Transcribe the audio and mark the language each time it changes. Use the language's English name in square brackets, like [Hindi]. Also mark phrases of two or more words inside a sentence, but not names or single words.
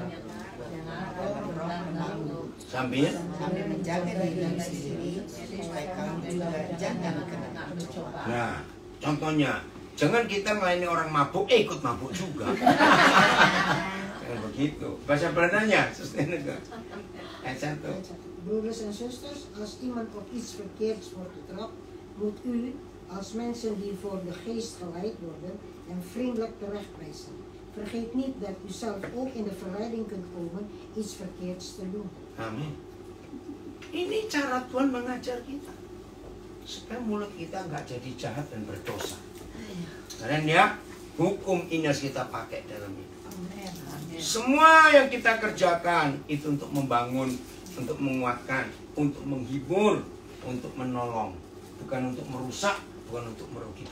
[Indonesian] sambil menjaga diri sendiri supaya kamu juga jangan kena. nah, contohnya jangan kita melayani orang mabuk, ikut mabuk juga. Jangan begitu. Bahasa Belandanya, sustainable. Ayat 1. [Dutch] Broeders en zusters, als iemand op iets verkeerds wordt betrapt, moet u als mensen die voor de geest geleid worden en vriendelijk terechtwijzen. Vergeet niet dat u zelf ook in de verleiding kunt komen iets verkeerds te doen. [Indonesian] Amin. Ini cara Tuhan mengajar kita supaya mulut kita nggak jadi jahat dan berdosa. Karena ya, hukum ini harus kita pakai dalam hidup. Semua yang kita kerjakan itu untuk membangun, untuk menguatkan, untuk menghibur, untuk menolong, bukan untuk merusak, bukan untuk merugikan.